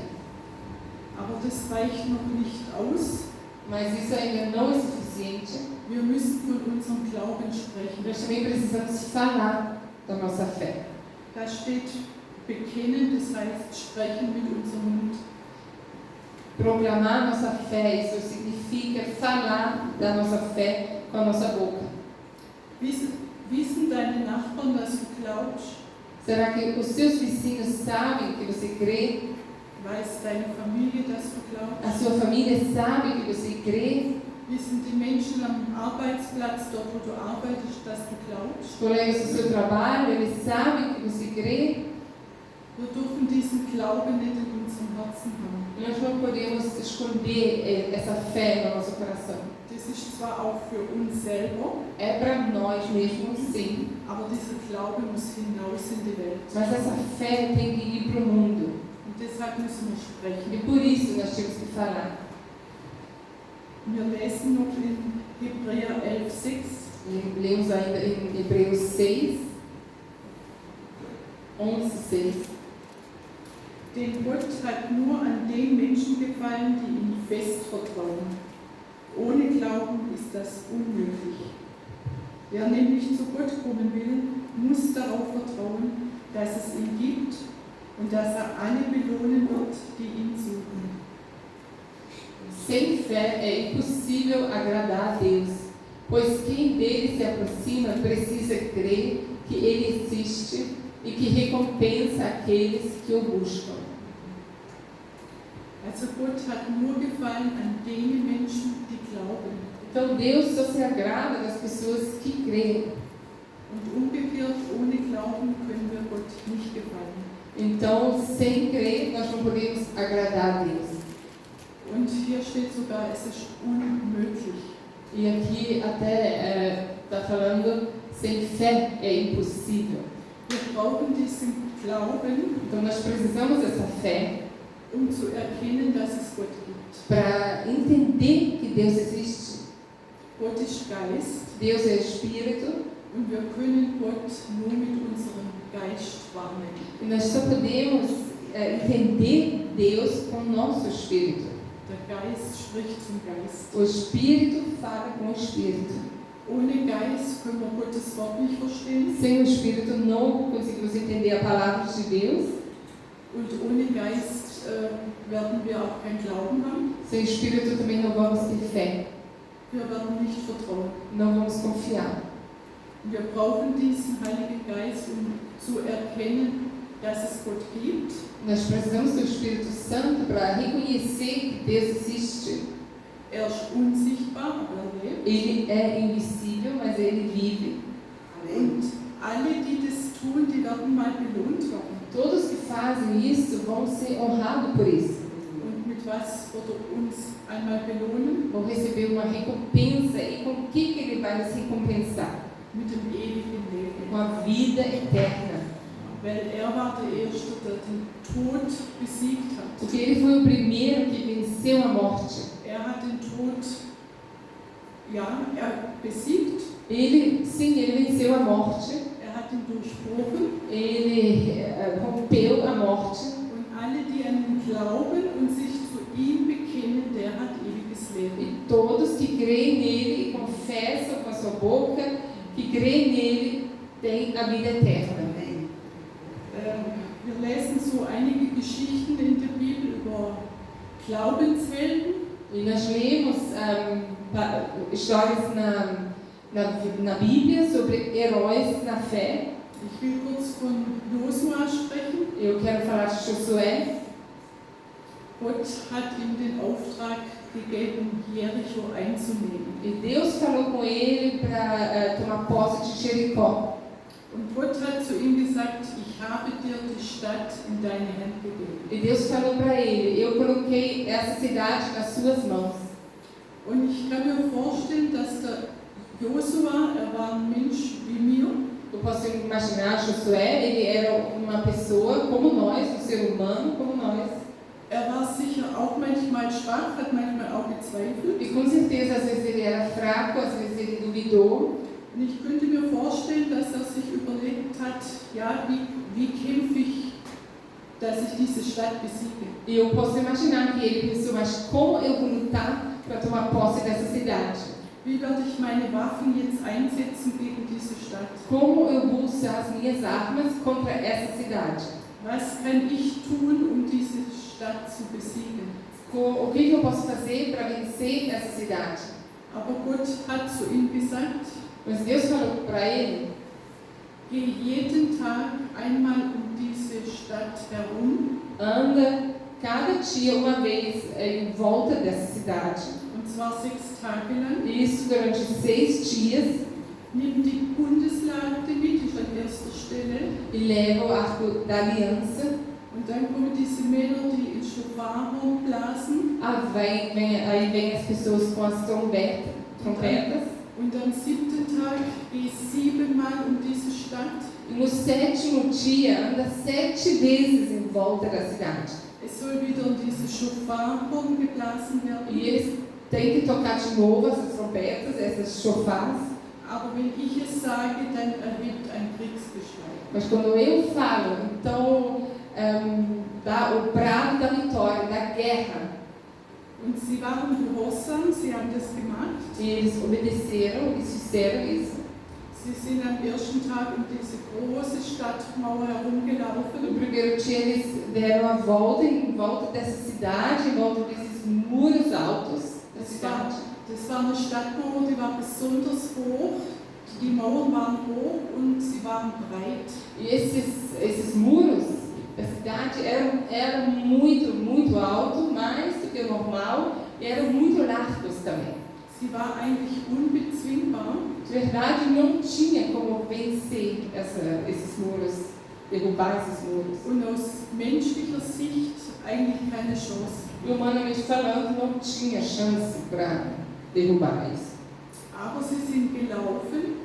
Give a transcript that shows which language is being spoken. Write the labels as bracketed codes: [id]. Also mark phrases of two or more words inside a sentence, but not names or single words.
[de] Aber das reicht noch nicht aus. [pt] Mas isso ainda não é suficiente. [de] Wir müssen von unserem Glauben sprechen. [pt] Nós também precisamos falar da nossa fé. [de] Da steht bekennen, das heißt sprechen mit unserem Mund. [pt] Proclamar nossa fé, isso significa falar da nossa fé com a nossa boca. [de] Wissen deine Nachbarn, dass du glaubst? [pt] Será que os seus vizinhos sabem que você crê? [de] Weiß deine Familie, dass du glaubst? [pt] A sua família sabe que você crê? [de] Wissen die Menschen am Arbeitsplatz, dort wo du arbeitest, dass du glaubst? [pt] Os colegas do seu trabalho, eles sabem que você crê? [de] Wir dürfen diesen Glauben nicht in unserem Herzen haben. [pt] Nós não podemos esconder essa fé no nosso coração. [de] Das ist zwar auch für uns selber, [pt] É para nós mesmos, sim, [de] aber dieser Glaube muss hinaus in die Welt. [pt] mas essa fé tem que ir para o mundo. [de] Und deshalb müssen wir sprechen. [pt] E por isso nós temos que falar. [de] Wir lesen noch in Hebräer 11,6. [pt] E lemos ainda em Hebreus 6, 11:6. [de] Denn Gott hat nur an den Menschen gefallen, die ihm fest vertrauen. Ohne Glauben ist das unmöglich. Wer nämlich zu Gott kommen will, muss darauf vertrauen, dass es ihn gibt und dass er alle belohnen wird, die ihn suchen. [pt] Sem fé é impossível agradar a Deus, pois quem dele se aproxima precisa crer que ele existe e que recompensa aqueles que o buscam. [de] Also Gott hat nur Gefallen an denen Menschen, die glauben. [pt] Então Deus só se agrada das pessoas que creem. [de] Und umgekehrt, ohne Glauben können wir Gott nicht gefallen. [pt] Então, sem crer, nós não podemos agradar a Deus. [de] Und hier steht sogar, es ist unmöglich. [pt] E aqui até está falando, sem fé é impossível. [de] Wir brauchen diesen Glauben, [pt] Então nós precisamos dessa fé [de] zu erkennen, dass es Gott gibt. [pt] para entender que Deus existe. [de] Gott ist Geist [pt] Deus é Espírito [de] und wir können Gott nur mit unserem Geist wahrnehmen. [pt] e nós só podemos entender Deus com o nosso Espírito. [de] Der Geist spricht zum Geist. [pt] O Espírito fala com o Espírito. [de] Ohne Geist können wir Gottes Wort nicht verstehen [pt] Sem o Espírito não conseguimos entender a palavra de Deus. [de] und ohne Geist werden wir auch keinen Glauben haben. [pt] Sem o Espírito também não vamos ter fé, [de] Wir werden nicht vertrauen. [pt] não vamos confiar. [de] Wir brauchen diesen Heiligen Geist, um zu erkennen, dass es Gott gibt. [pt] Nós precisamos do Espírito Santo para reconhecer que Deus existe. [de] Er ist unsichtbar, aber er lebt. [pt] Ele é invisível, mas ele vive. [de] Und alle, die das tun, die werden mal belohnt werden. [pt] Todos que fazem isso vão ser honrados por isso. [de] Und mit was wird er uns einmal belohnen? [pt] Vão receber uma recompensa. E com o que ele vai nos recompensar? [de] Mit dem ewigen Leben. [pt] Com a vida eterna. [de] Weil er war der Erste, der den Tod besiegt hat. [pt] Porque ele foi o primeiro que venceu a morte. [de] Er hat den Tod, besiegt. [pt] Ele venceu a morte. [de] Er hat ihn durchbrochen. [pt] Ele rompeu a morte. [de] Und alle, die an ihn glauben und sich zu ihm bekennen, der hat ewiges Leben. [pt] E todos que creem nele e confessam com a sua boca que creem nele têm a vida eterna. [de] Wir lesen so einige Geschichten in der Bibel über Glaubenshelden. [pt] E nós lemos histórias na Bíblia sobre heróis na fé. [de] Ich will kurz von Josua sprechen. [pt] Eu quero falar de Josué. [de] Gott hat ihm den Auftrag gegeben, Jericho einzunehmen. [pt] E Deus falou com ele para tomar posse de Jericó. [de] Und Gott hat zu ihm gesagt, ich habe dir die Stadt in deine Hand gegeben. [pt] E Deus falou para ele: eu coloquei essa cidade nas suas mãos. [de] Und ich kann mir vorstellen, dass der Josua, er war ein Mensch wie mir, [pt] Eu posso imaginar Josué, ele era uma pessoa como nós, um ser humano como nós. [de] er war sicher auch manchmal schwach, hat manchmal auch gezweifelt. [pt] E com certeza, às vezes ele era fraco, às vezes ele duvidou. [de] Und ich könnte mir vorstellen, dass er sich überlegt hat, ja, wie kämpfe ich, dass ich diese Stadt besiege. [pt] E eu posso imaginar que ele pensou: mas como eu vou lutar para tomar posse dessa cidade? [de] Wie werde ich meine Waffen jetzt einsetzen gegen diese Stadt? [pt] Como eu vou usar as minhas armas contra essa cidade? [de] Was kann ich tun, diese Stadt zu besiegen? [pt] O que eu posso fazer para vencer essa cidade? [de] Aber Gott hat zu ihm gesagt, [pt] Mas Deus falou para ele: [de] geh jeden Tag einmal diese Stadt herum, [pt] anda cada dia uma vez em volta dessa cidade. [de] und zwar 6 Tage lang. [pt] Isso durante 6 dias. [de] Nimm die Bundeslade mit, ist an erster Stelle. [pt] E leva o arco da aliança. [de] Und dann kommen diese Männer, die in Schofarhorn blasen. [pt] Aí vem as pessoas com as trompetas. [de] Und am 7. Tag geh 7-mal diese Stadt. [pt] E no 7º dia, anda 7 vezes em volta da cidade. [de] Es soll wieder diese Schofarhorn geblasen werden. [pt] E eles têm que tocar de novo essas trompetas, essas chofás. [de] Aber wenn ich es sage, dann erhebt ein Kriegsgeschrei. [pt] Mas quando eu falo, então dá o brado da vitória, da guerra. [de] Und sie waren gehorsam, sie haben das gemacht. [pt] E eles obedeceram, eles fizeram isso. [de] Sie sind am ersten Tag um diese große Stadtmauer herumgelaufen. [pt] No primeiro dia eles deram a volta em volta dessa cidade, em volta desses muros altos da cidade. [de] Das war eine Stadtmauer, die war besonders hoch. Die Mauern waren hoch und sie waren breit. [pt] E esses muros da cidade eram muito altos, mais do que o normal, e eram muito largos também. [de] Sie war eigentlich unbezwingbar. [pt] De verdade, não tinha como vencer esses muros, derrubar esses muros. [de] Und aus menschlicher Sicht eigentlich keine Chance. [pt] E humanamente falando, não tinha chance para derrubar isso. [de] Aber sie sind gelaufen